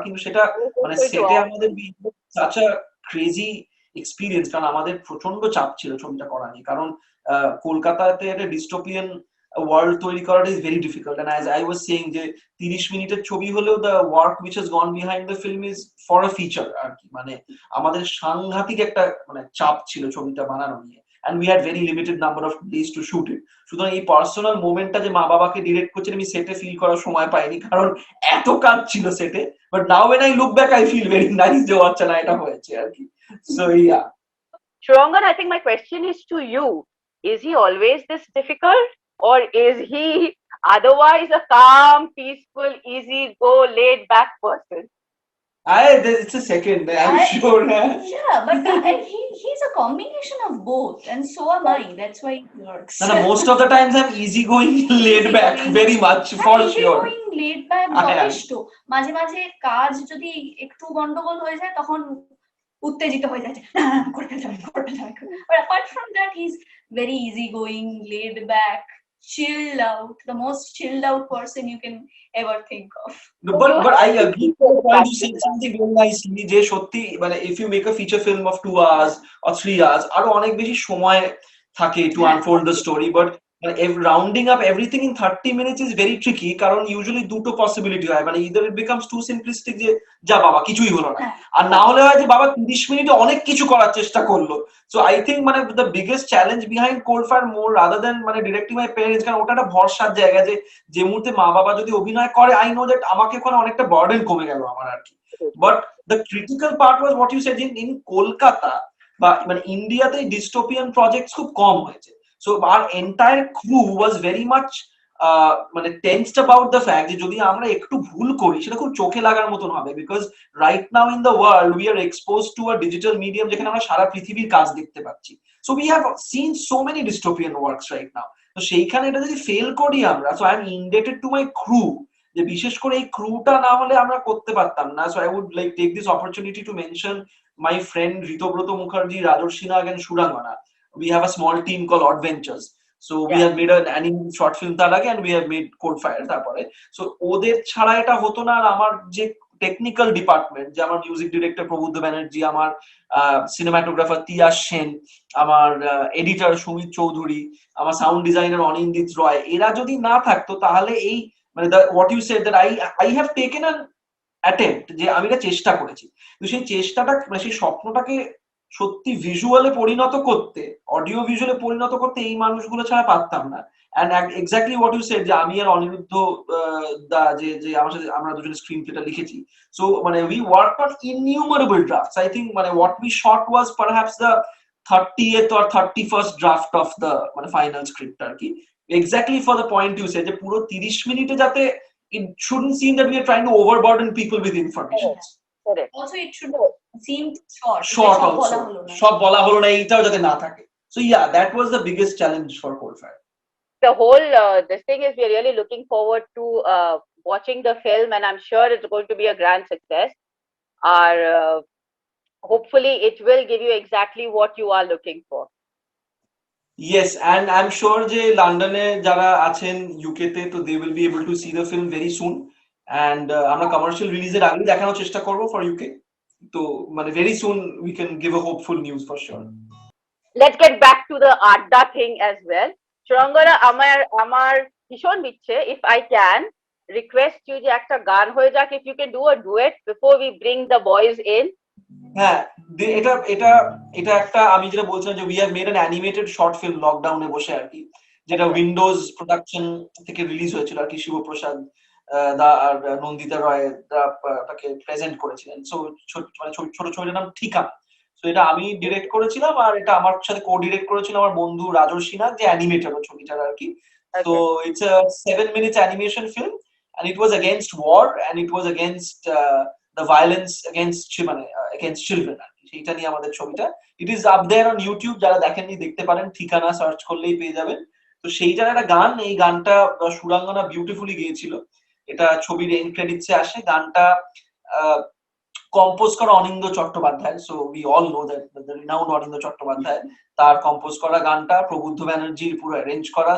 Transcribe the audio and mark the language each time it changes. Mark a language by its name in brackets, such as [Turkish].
[Bangla] কিন্তু সেটা মানে সেটে আমাদের [English] such a crazy experience, [Bangla] কারণ আমাদের প্রচন্ড চাপ ছিল ছবিটা করা নিয়ে, কারণ কলকাতাতে একটা ডিস্টোপিয়ান ওয়ার্ল্ড তৈরি করাটা [English] Is very difficult. And as I was saying [Bangla] যে 30 মিনিটের ছবি হলেও [English] The work which has gone behind the film is for a feature আর কি। [Bangla] মানে আমাদের সাংঘাতিক একটা মানে চাপ ছিল ছবিটা বানানো নিয়ে, [English] and we had very limited number of days to shoot it. [Bangla] সুতরাং এই পার্সোনাল মোমেন্টটা যে মা বাবাকে ডিরেক্ট করছেন আমি সেটে ফিল করার সময় পাইনি, কারণ এত কাজ ছিল সেটে। [English] but now when I look back I feel very nice [Bangla] যে আচ্ছা না এটা হয়েছে আর কি। [English] So yeah Shrangan, I think my question is to you. Is he always this difficult, or is he otherwise a calm, peaceful, easy go, laid back person? it's a second, I'm sure. Yeah, but he's a combination of both, and so am I. That's why it works. No, most of the times I'm easygoing, laid back, very much for sure. Easygoing, laid back, যথেষ্ট। [Bangla] মাঝে মাঝে কাজ যদি একটু গন্ডগোল হয়ে যায় তখন উত্তেজিত হয়ে যায়, করতে যাবে। [English] But apart from that, he's very easygoing, laid back, chilled out, the most chilled out person you can ever think of. No, but I agree when you said something very nicely যে সত্যি মানে if you make a feature film of 2 hours or 3 hours [Bangla] আরো অনেক বেশি সময় থাকে [English] to unfold the story, but rounding up everything in 30 minutes is very tricky, কারণ usually [Bangla] দুটো পসিবিলিটি হয়, [English] মানে either it becomes too simplistic [Bangla] যে যা বাবা কিছুই হলো না, আর না হলে হয় যে বাবা 30 মিনিটে অনেক কিছু করার চেষ্টা করলো। [English] so I think [Bangla] মানে [English] the biggest challenge behind Coldfire more rather than [Bangla] মানে [English] directing my parents, [Bangla] কারণ ওটা একটা ভরসার জায়গা যে মুহূর্তে মা বাবা যদি অভিনয় করে [English] I know that [Bangla] আমাকে ওখানে অনেকটা বার্ডেন কমে গেল আমার আর কি। [English] but the critical part was what you said in Kolkata [Bangla] বা মানে ইন্ডিয়াতে ডিস্টোপিয়ান প্রজেক্টস খুব কম হয়েছে। [English] So our entire crew was very much মানে tensed about the fact [Bangla] যে যদি আমরা একটু ভুল করি সেটা খুব চোখে লাগার মতন হবে, [English] because right now in the world we are exposed to a digital medium [Bangla] যেখানে আমরা সারা পৃথিবীর কাজ দেখতে পাচ্ছি। [English] So we have seen so many dystopian works right now. [Bangla] তো সেইখানে এটা যদি ফেল করি আমরা, [English] so I am indebted to my crew, [Bangla] যে বিশেষ করে এই ক্রুটা না হলে আমরা করতে পারতাম না। [English] So I would like take this opportunity to mention my friend Ritobroto Mukherjee, Rajarshi Nag and Shurangana. We have a small team called Odd Ventures. So we have made an anime short film [Bangla] তার আগে, [English] and we have made Coldfire [Bangla] তারপরে। So ওদের ছাড়া এটা হতো না। আর আমার যে টেকনিক্যাল ডিপার্টমেন্ট, যে আমার মিউজিক ডিরেক্টর প্রবুদ্ধ ব্যানার্জি, আমার সিনেমাটোগ্রাফার তিয়া সেন, আমার এডিটর সুমিত চৌধুরী, আমার সাউন্ড ডিজাইনার অনিন্দিত রয়, এরা যদি না থাকতো তাহলে এই মানে [English] what you said that I have taken an attempt, [Bangla] যে আমি এটা চেষ্টা করেছি, তো সেই চেষ্টাটা মানে সেই স্বপ্নটাকে সত্যি ভিজুয়ালে পরিণত করতে, অডিও ভিজুয়ালে পরিণত করতে এই মানুষগুলো ছাড়া পারতাম না। [English] and exactly what you said, [Bangla] যে আমি আর অনিরুদ্ধ দা যে আমার সাথে আমরা দুজনে স্ক্রিন প্লেটা লিখেছি। [English] So মানে we work on innumerable drafts. I think মানে what we shot was perhaps the 30th or 31st draft of the মানে final script আর কি। Exactly for the point you said, যে পুরো 30 মিনিটে যাতে it shouldn't seem that we are trying to overburden people with information. Also it should seem short also [Bangla] সব বলা হলো না এইটাও যাতে না থাকে। [English] So yeah, that was the biggest challenge for Coldfire. the whole this thing is we're really looking forward to watching the film, and I'm sure it's going to be a grand success. Our hopefully it will give you exactly what you are looking for. Yes, and I'm sure [Bangla] যে লন্ডনে যারা আছেন UK তে, [English] তো they will be able to see the film very soon, and [Bangla] আমরা commercial রিলিজের আগেই দেখানোর চেষ্টা করব [English] for UK. তো মানে very soon we can give a hopeful news for sure. Let's get back to the Adda thing as well. Churangana, [Bangla] আমার ভীষণ ইচ্ছে, [English] if I can request you [Bangla] যে একটা গান হয়ে যাক, [English] if you can do a duet before we bring the boys in. [Bangla] হ্যাঁ, এটা এটা এটা একটা আমি যেটা বলছিলাম যে [English] we have made an animated short film [Bangla] লকডাউনে বসে আর কি, যেটা উইন্ডোজ প্রোডাকশন থেকে রিলিজ হয়েছিল আর কি। শিবপ্রসাদ দা আর নন্দিতা রয় তাকে প্রেজেন্ট করেছিলেন। সো মানে ছোট ছবিটার নাম ঠিকানা। সো এটা আমি ডিরেক্ট করেছিলাম, আর এটা আমার সাথে কো ডিরেক্ট করেছিল আমার বন্ধু রাজর্ষি নাগ, যে অ্যানিমেটর ও ছবিটার আর কি। [English] So it's a 7 minutes animation film, and it was against war, and it was against the violence against children আর কি। [Bangla] সেইটা নিয়ে আমাদের ছবিটা। [English] It is up there on YouTube, [Bangla] যারা দেখেননি দেখতে পারেন, ঠিকানা সার্চ করলেই পেয়ে যাবেন। তো সেইটার একটা গান, এই গানটা সুরাঙ্গনা বিউটিফুলি গেয়েছিল। এটা ছবির এন্ড ক্রেডিটসে আসে। গানটা কম্পোজ করা অনিন্দ Chattopadhyay. [English] so we all know that the renowned [Bangla] অনিন্দ চট্টোপাধ্যায়, তার কম্পোজ করা গানটা প্রবুদ্ধ ব্যানার্জির পুরো অ্যারেঞ্জ করা।